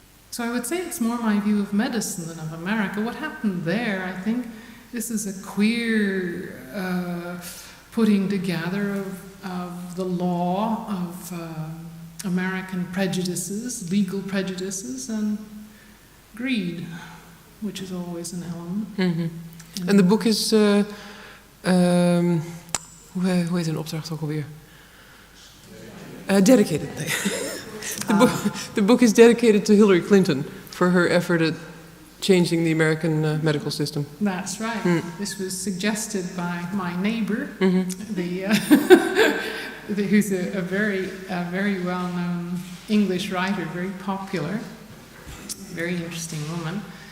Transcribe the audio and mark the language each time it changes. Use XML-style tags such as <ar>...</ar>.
<en>So I would say it's more my view of medicine than of America. What happened there, I think, this is a queer putting together of the law, of American prejudices, legal prejudices, and greed, which is always an element.</en> <nl>Mm-hmm. En de boek is, hoe heet een opdracht ook alweer?</nl> <en>Dedicated. The book is dedicated to Hillary Clinton for her effort at changing the American medical system. That's right. This was suggested by my neighbor, who's a very well-known English writer, very popular, very interesting woman.</en>